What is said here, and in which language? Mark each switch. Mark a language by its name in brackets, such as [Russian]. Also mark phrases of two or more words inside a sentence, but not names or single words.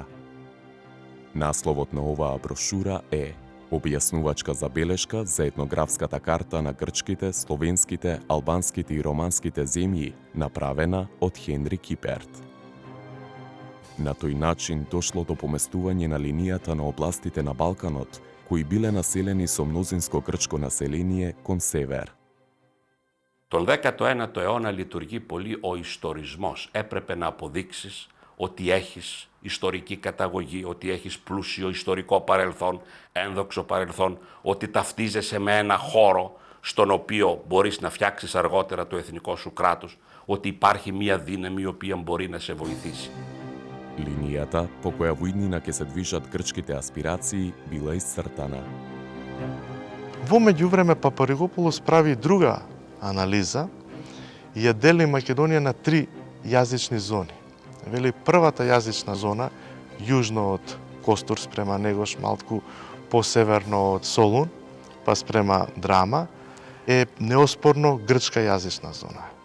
[Macedonian] Насловот на оваа брошура е објаснувачка забелешка за етнографската карта на грчките, словенските, албанските и романските земји, направена од Хенри Киперт. На тој начин дошло до поместување на линијата на областите на Балканот, кои биле населени со мнозинско грчко население кон север. [Greek] Τον 19ο αιώνα λειτουργεί πολύ ο ιστορισμός. Έπρεπε να αποδείξεις ότι έχεις ιστορική καταγωγή, ότι έχεις πλούσιο ιστορικό παρελθόν, ένδοξο παρελθόν, ότι ταυτίζεσαι με ένα χώρο στον οποίο μπορείς να φτιάξεις αργότερα το εθνικό σου κράτος, ότι υπάρχει μία δύναμη η οποία μπορεί να σε βοηθήσει. [Macedonian] Линијата по која во иднина ќе се движат грчките аспирации била исцртана. Во меѓувреме Папаригополос прави друга анализа и ја дели Македонија на 3 јазични зони. Вели првата јазична зона, јужно од Костур спрема Негош, малку посеверно од Солун, па спрема Драма, е неоспорно грчка јазична зона.